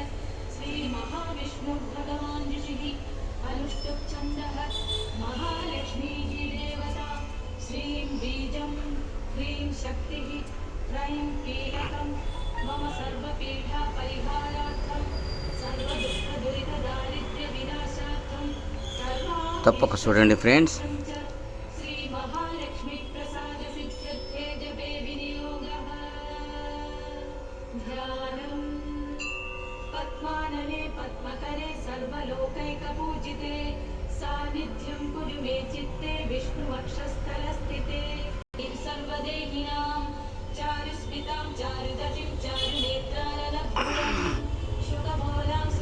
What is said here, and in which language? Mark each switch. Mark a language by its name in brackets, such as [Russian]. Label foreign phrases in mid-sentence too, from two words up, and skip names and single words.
[Sanskrit] श्री महाविष्णु भगवान् ऋषिः अनुष्टुप् छन्दः महालक्ष्मी देवता श्रीं बीजं ह्रीं शक्तिः त्रयं कीलकं मम सर्वपीठा परिहारार्थं सर्वदुःखदुरितदारिद्र्यविनाशार्थं [Telugu] తప్పక చూడండి ఫ్రెండ్స్. [Sanskrit] श्री महालक्ष्मी प्रसाद सिद्ध्यर्थे जपे विनियोगः ध्यानम् पद्मानने पद्मकरे सर्वलोकैकपूजिते सान्निध्यं कुरु मे चित्ते विष्णुवक्षस्थलस्थिते सर्वदेहिनां चारुस्मितां चारुदशिं चारुनेत्रानलभूरं शुकमूलां